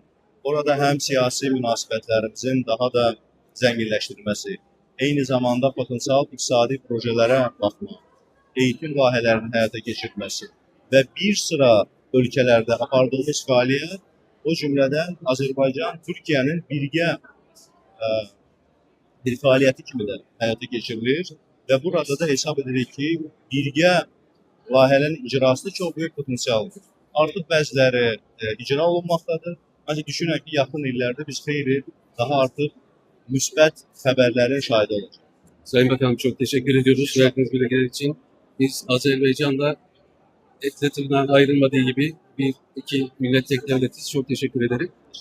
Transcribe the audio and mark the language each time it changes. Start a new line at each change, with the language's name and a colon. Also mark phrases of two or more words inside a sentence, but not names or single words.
Azerbaijani: Orada həm siyasi münasibətlərimizin daha da zənginləşdirilməsi, eyni zamanda potensial iqtisadi projelərə baxmaq, eğitim layihələrinin həyata keçirilməsi və bir sıra ölkələrdə apardığımız fəaliyyət, o cümlədən Azərbaycan, Türkiyənin birgə bir fəaliyyəti kimi də həyata keçirilir və burada da hesab edirik ki, birgə layihələrin icrasında çox böyük potensialdır. Artıq bəziləri icra olunmaqdadır. Ancaq düşünək ki, yaxın illərdə biz xeyli daha artıq müsbət xəbərlərin şahidi olacağıq.
Turkish: Sayın Bakanım çok teşekkür ediyoruz verdiğiniz bilgiler için. Biz Azerbaycan'da etle tırnağın ayrılmadığı gibi iki millet tek devletiz. Çok teşekkür ederim.